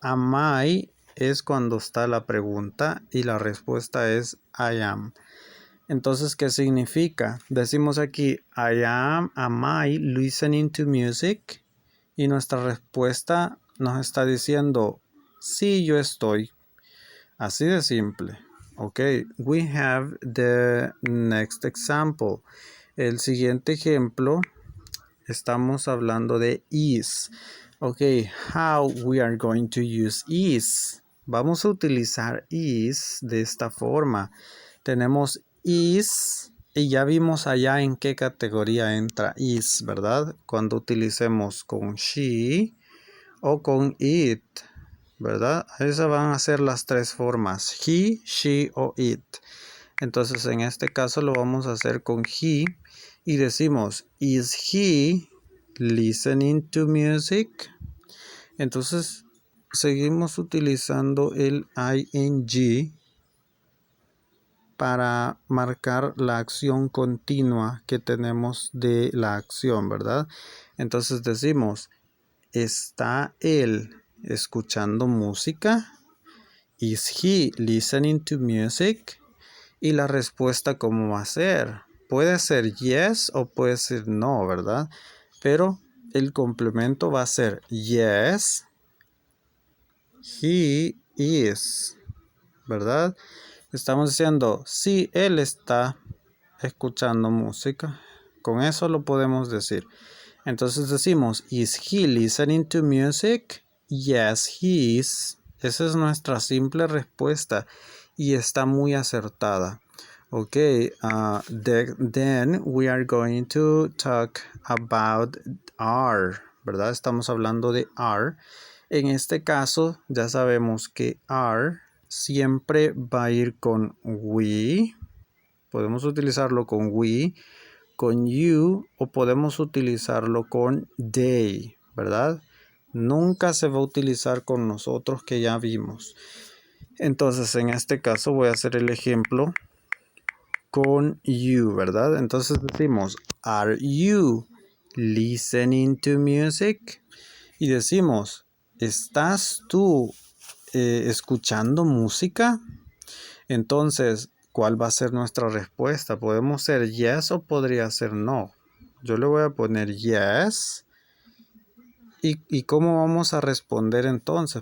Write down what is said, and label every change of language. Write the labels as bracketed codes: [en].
[es] Am I es cuando está la pregunta y la respuesta es I am. Entonces, ¿qué significa? Decimos aquí, [en] am I listening to music? [es] Y nuestra respuesta nos está diciendo, sí, yo estoy. Así de simple. [en] Ok, we have the next example. [es] El siguiente ejemplo, estamos hablando de is. [en] Ok, how we are going to use is. [es] Vamos a utilizar is de esta forma. Tenemos is y ya vimos allá en qué categoría entra is, ¿verdad? Cuando utilicemos con she o con it, ¿verdad? Esas van a ser las tres formas, he, she o it. Entonces en este caso lo vamos a hacer con he y decimos, [en] is he listening to music? [es] Entonces seguimos utilizando el ing para marcar la acción continua que tenemos de la acción, ¿verdad? Entonces decimos, ¿está él escuchando música? [en] Is he listening to music? [es] Y la respuesta, ¿cómo va a ser? Puede ser yes o puede ser no, ¿verdad? Pero el complemento va a ser [en] yes, he is, [es] ¿verdad? Estamos diciendo, sí, él está escuchando música. Con eso lo podemos decir. Entonces decimos, [en] is he listening to music? Yes, he is. [es] Esa es nuestra simple respuesta y está muy acertada. [en] Ok, then we are going to talk about are, ¿verdad? [es] Estamos hablando de are. En este caso, ya sabemos que are siempre va a ir con we. Podemos utilizarlo con we, con you o podemos utilizarlo con they, ¿verdad? Nunca se va a utilizar con nosotros que ya vimos. Entonces, en este caso voy a hacer el ejemplo con you, ¿verdad? Entonces decimos, [en] are you listening to music? [es] Y decimos, ¿estás tú escuchando música? Entonces, ¿cuál va a ser nuestra respuesta? ¿Podemos ser yes o podría ser no? Yo le voy a poner yes. ¿Y cómo vamos a responder entonces?